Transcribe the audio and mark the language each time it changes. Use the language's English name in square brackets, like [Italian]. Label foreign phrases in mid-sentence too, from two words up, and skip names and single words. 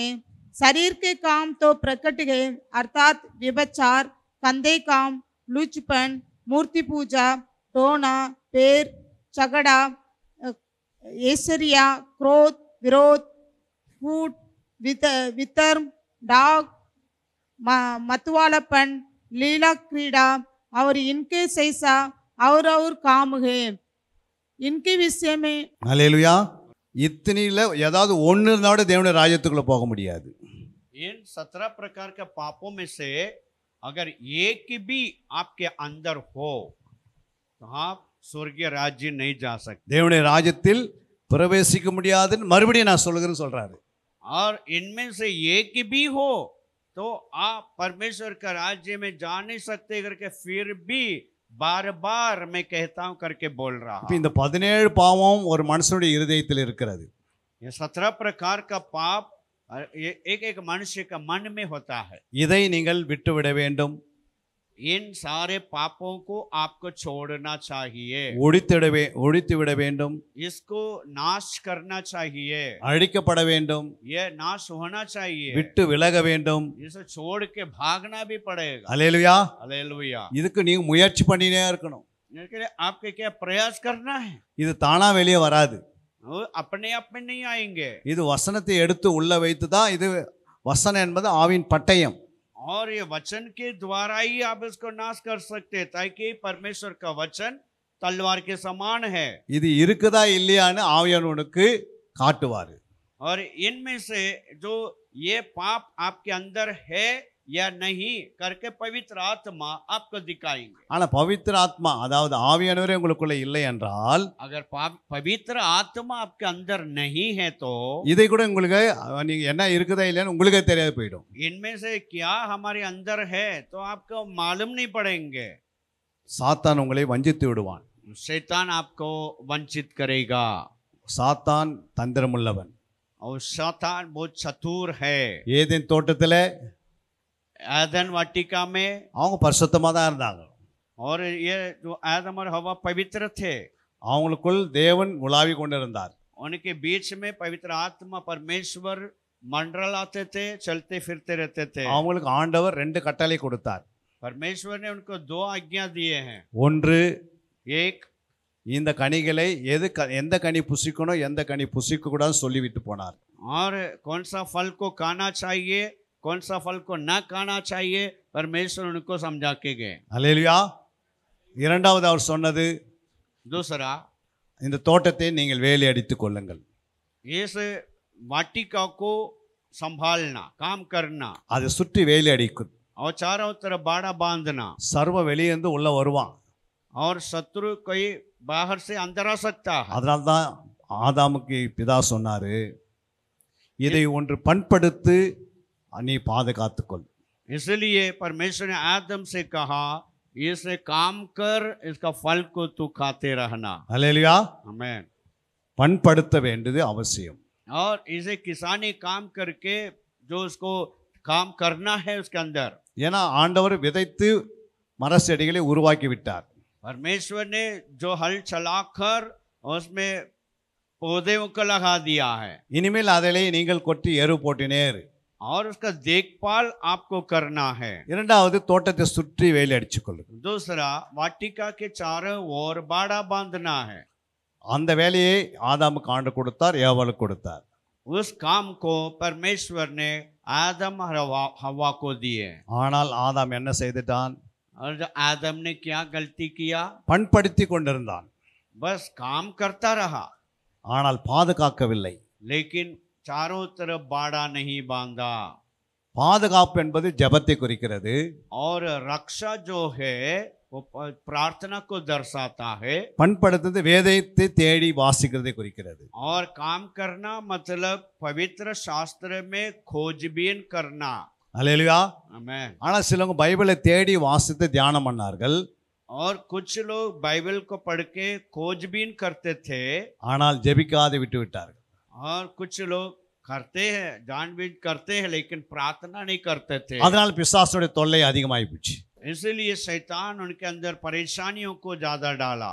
[Hindi] शरीर के काम तो प्रकट है, अर्थात व्यभिचार, कंधे काम, लुचपन, मूर्ति पूजा, टोना, पैर, झगड़ा, ऐश्वर्या, क्रोध, विरोध, फूट, वितर्म, डाग, मतवालापन, लीला क्रीड़ा और इनके सैसा और काम है। इनके विषय में [Tamil] அல்லேலூயா. இத்தனையில ஏதாவது ஒன்று இருந்தாலும் தேவனுடைய ராஜ்யத்துக்குள்ள போக முடியாது. [Hindi] इन 17 प्रकार के पापों में से अगर एक भी आपके अंदर हो तो आप स्वर्गीय राज्य नहीं जा सकते। [Tamil] தேவனுடைய ராஜ்யத்தில் பிரவேசிக்க முடியாதுன்னு மறுபடியும் நான் சொல்லுகிறேன்னு சொல்றாரு. [Hindi] और इनमें से एक भी हो तो आप परमेश्वर का राज्य में जा नहीं सकते करके फिर भी बार बार मैं कहता हूं करके बोल रहा [Tamil] இப்போ இந்த 17 பாவம் ஒரு மனுஷனுடைய இருதயத்தில் இருக்கிறது. [Hindi] ये 17 प्रकार का पाप एक एक मनुष्य का मन में होता है। [Tamil] இதை நீங்கள் விட்டுவிட வேண்டும். [Hindi] इन सारे पापों को आपको छोड़ना चाहिए, [Tamil] ஒழித்து விட வேண்டும். [Hindi] इसको नाश करना चाहिए, [Tamil] அழிக்கப்பட வேண்டும். [Hindi] ये नाश होना चाहिए, [Tamil] விட்டு விலக வேண்டும். [Hindi] इसे छोड़ के भागना भी पड़ेगा। [Tamil] அல்லேலூயா. [Hindi] हालेलुया। [Tamil] இதுக்கு நீங்க முயற்சி பண்ணினே இருக்கணும். [Hindi] इसके लिए आपके क्या प्रयास करना है, [Tamil] இது தானா வெளியே வராது. [Hindi] वो अपने आप में नहीं आएंगे। [Tamil] இது வசனத்தை எடுத்து உள்ள வைத்து தான், இது வசனம் என்பது ஆவின் பட்டயம். [Hindi] और ये वचन के द्वारा ही आप इसको नाश कर सकते हैं, ताकि परमेश्वर का वचन तलवार के समान है। [Tamil] இது இருக்குதா இல்லையான்னு ஆவியானவனுக்கு காட்டுவாரு. [Hindi] और इनमें से जो ये पाप आपके अंदर है या नहीं करके पवित्र आत्मा आपको दिखाएंगे। [Tamil] ஆனா [Hindi] पवित्र आत्मा, [Tamil] அதாவது ஆவியானவரே உங்களுக்குள்ள இல்லை என்றால், [Hindi] अगर पवित्र आत्मा आपके अंदर नहीं है तो [Tamil] இதை கூட உங்களுக்கு நீங்க என்ன இருக்குதா இல்லையான்னு உங்களுக்கே தெரியாது போயிடும். [Hindi] इनमें से क्या हमारे अंदर है तो आपको मालूम नहीं पड़ेंगे। [Tamil] சாத்தான் உங்களை வஞ்சித்து விடுவான். [Hindi] शैतान आपको वंचित करेगा। [Tamil] சாத்தான் தந்திரமுள்ளவன். [Hindi] और शैतान बहुत चतुर है। [Tamil] ஏதேன் தோட்டத்தில் [Hindi] आदम वाटिका में [Tamil] அவங்க பரிசுத்தமாக தான் இருந்தாங்க. [Hindi] और ये जो आदम और हवा पवित्र थे, [Tamil] அவங்களுக்குள் தேவன் உலாவி கொண்டிருந்தார். [Hindi] उनके बीच में पवित्र आत्मा परमेश्वर मंडराते थे, चलते फिरते रहते थे। [Tamil] அவங்களுக்கு ஆண்டவர் 2 கட்டளை கொடுத்தார். [Hindi] परमेश्वर ने उनको 2 आज्ञा दिए हैं। [Tamil] ஒன்று, [Hindi] एक, [Tamil] இந்த கனிகளை எந்த கனி புசிக்கணும் எந்த கனி புசிக்க கூடாதுன்னு சொல்லிவிட்டு போனார். [Hindi] और कौन सा फल को खाना चाहिए, कौन सा फल को न खाना चाहिए, परमेश्वर उनको समझा के गए। [Tamil] அல்லேலூயா. இரண்டாவது அவர் சொன்னது, [Hindi] दूसरा, [Tamil] இந்த தோட்டத்தை நீங்கள் வேலி அடித்துக் கொள்ளுங்கள். [Hindi] इस वाटिका को संभालना, काम करना, [Tamil] அதை சுற்றி வேலி அடிக்கும். [Hindi] और चारों तरफ बाड़ा बांधना। [Tamil] சர்வ வெளியேந்து உள்ள வருவான். [Hindi] और शत्रु कोई बाहर से अंदर आ सकता है। [Tamil] அதனால தான் ஆதாமுக்கு பிதா சொன்னாரு, இதை ஒன்று பண்படுத்து நீ பாதுகாத்துக்கொள். [Hindi] इसलिए परमेश्वर ने आदम से कहा, इसे काम कर, इसका फल को तू खाते रहना। [Tamil] அல்லேலூயா. [Hindi] आमीन। [Tamil] பண்படுத்த வேண்டியது அவசியம். [Hindi] और इसे किसानी काम करके जो उसको काम करना है उसके अंदर। [Tamil] ஏன்னா ஆண்டவர் விதைத்து மர செடிகளை உருவாக்கி விட்டார். [Hindi] परमेश्वर ने जो हल चलाकर उसमें पौधों को लगा दिया है। [Tamil] இனிமேல் அதிலே நீங்கள் கொட்டி எரு போட்டினேர். [Hindi] और उसका देखभाल आपको करना है। [Tamil] இரண்டாவது, தோட்டத்தை சுற்றி வேலி அடிச்சுக் கொள்ளுங்கள். [Hindi] दूसरा, वाटिका के चारों ओर बाड़ा बांधना है। [Tamil] அந்த வேலையை ஆதாமுக்கு ஆண்டு கொடுத்தார், ஏவாளுக்கு கொடுத்தார். [Hindi] उस काम को परमेश्वर ने आदम और हवा को दिए। [Tamil] ஆனால் ஆதாம் என்ன செய்துட்டான்? [Hindi] और जो आदम ने क्या गलती किया? [Tamil] பண்படுத்தி கொண்டிருந்தான், [Hindi] बस काम करता रहा, [Tamil] ஆனால் பாதுகாக்கவில்லை. [Hindi] लेकिन चारों तरफ बाड़ा नहीं बांधा। [Tamil] பாதுகாப்பு என்பது ஜெபத்தை குறிக்கிறது. [Hindi] और रक्षा जो है वो प्रार्थना को दर्शाता है। [Tamil] பண்படுத்துறது வேதத்தை தேடி வாசிக்கிறதை குறிக்கிறது. [Hindi] और काम करना मतलब पवित्र शास्त्र में खोजबीन करना। [Tamil] அல்லேலூயா. [Hindi] आमीन। [Tamil] ஆனால் சிலவங்க பைபிளை தேடி வாசித்து தியானம் பண்ணார்கள். [Hindi] और कुछ लोग बाइबल को पढ़ के खोजबीन करते थे, [Tamil] ஆனால் ஜெபிக்காது விட்டு விட்டார்கள். [Hindi] और कुछ लोग करते हैं, जानबूझ करते हैं, लेकिन प्रार्थना नहीं करते थे। [Tamil] அதனால் பிசாசுடைய தொல்லை அதிகமாகி போச்சு. [Hindi] इसलिए शैतान उनके अंदर परेशानियों को ज्यादा डाला।